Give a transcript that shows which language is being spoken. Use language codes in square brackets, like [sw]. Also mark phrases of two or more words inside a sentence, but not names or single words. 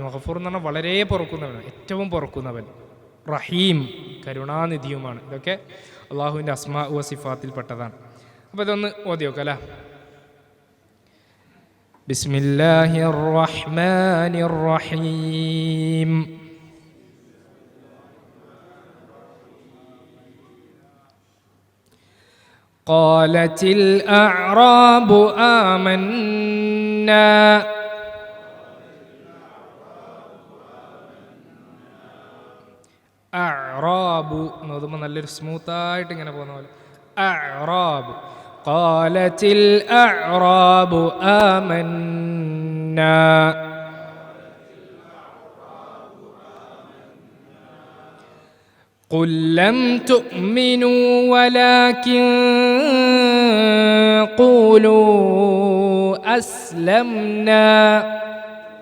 [ml] ഗഫൂർ എന്ന് പറഞ്ഞാൽ വളരെ പൊറുക്കുന്നവനാണ്, ഏറ്റവും പൊറുക്കുന്നവൻ. റഹീം കരുണാനിധിയുമാണ്. ഇതൊക്കെ അള്ളാഹുവിൻ്റെ അസ്മാ വ സിഫാത്തിൽപ്പെട്ടതാണ്. അപ്പോൾ ഇതൊന്ന് ഓതി നോക്കാം അല്ലേ. [ar] بسم الله الرحمن الرحيم. قالت الأعراب آمنا [ml] അഅറാബു എന്നതുമ്പോൾ നല്ലൊരു സ്മൂത്തായിട്ട് ഇങ്ങനെ പോകുന്ന പോലെ അഅറാബ്. [ar] قالت الأعراب آمنا قل لم تؤمنوا ولكن قولوا أسلمنا